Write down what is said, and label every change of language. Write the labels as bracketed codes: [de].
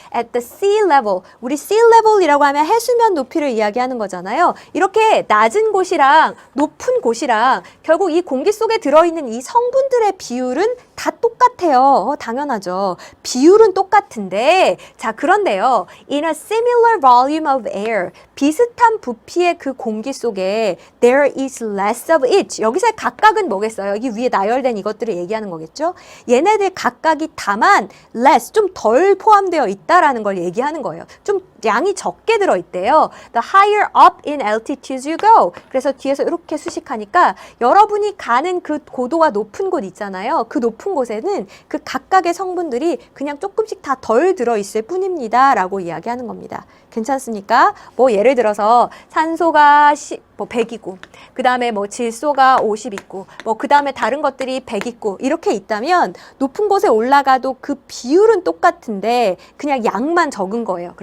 [en] At the sea level. [ko] 우리 sea level이라고 하면 해수면 높이를 이야기하는 거잖아요. 이렇게 낮은 곳이랑 높은 곳이랑 결국 이 공기 속에 들어있는 이 성분들의 비율은 다 똑같아요. 당연하죠. 비율은 똑같은데 자, 그런데요. [en] In a similar volume of air. [ko] 비슷한 부피의 그 공기 속에 [en] there is less of it. [ko] 여기서 각각은 뭐겠어요? 여기 위에 나열된 이것들을 얘기하는 거겠죠? 얘네들 각각이 다만 less, 좀 덜 포함되어 있다라는 걸 얘기하는 거예요. 좀 양이 적게 들어있대요. [en] The higher up in altitudes you go. [ko] 그래서 뒤에서 이렇게 수식하니까 여러분이 가는 그 고도가 높은 곳 있잖아요. 그 높은 곳에는 그 각각의 성분들이 그냥 조금씩 다 덜 들어있을 뿐입니다. 라고 이야기하는 겁니다. 괜찮습니까? 뭐 예를 들어서 산소가 100이고 그 다음에 뭐 질소가 50 있고 뭐 그 다음에 다른 것들이 100 있고 이렇게 있다면 높은 곳에 올라가도 그 비율은 똑같은데 그냥 양만 적은 거예요.